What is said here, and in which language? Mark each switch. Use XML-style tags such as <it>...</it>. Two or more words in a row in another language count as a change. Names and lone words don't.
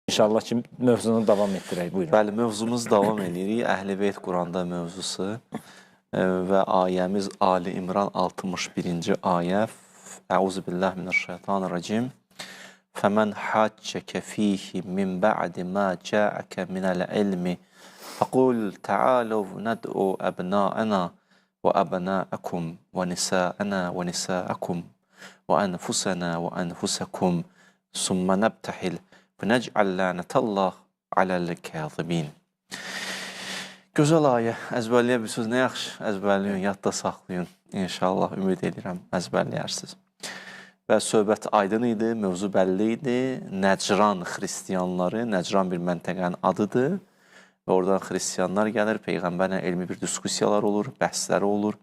<az>İnşallah ki mövzunu davam etdirək. Buyurun. Bəli, mövzumuz davam edirik. Əhl-i Beyt Quranda mövzusu və ayəmiz Ali İmran 61-ci ayə.</az> <ar>أعوذ بالله من الشيطان الرجيم. فمن حاجك فيه من بعد ما جاءك من العلم فقل تعالوا ندع أبناءنا وأبناءكم ونساءنا ونساءكم وأنفسنا وأنفسكم ثم نبتهل فنجعل لعنة الله على الكاذبين.</ar> <az>Gözəl ayə, əzbərləyə bilirsiniz, nə yaxşı əzbərləyin, yadda saxlayın. İnşallah, ümid edirəm, əzbərləyərsiniz. Və söhbət aydın idi, mövzu bəlli idi. Nəcran xristiyanları, Nəcran bir məntəqənin adıdır. Və oradan xristiyanlar gəlir, Peyğəmbərlə elmi bir diskusiyalar olur, bəhsləri olur.</az>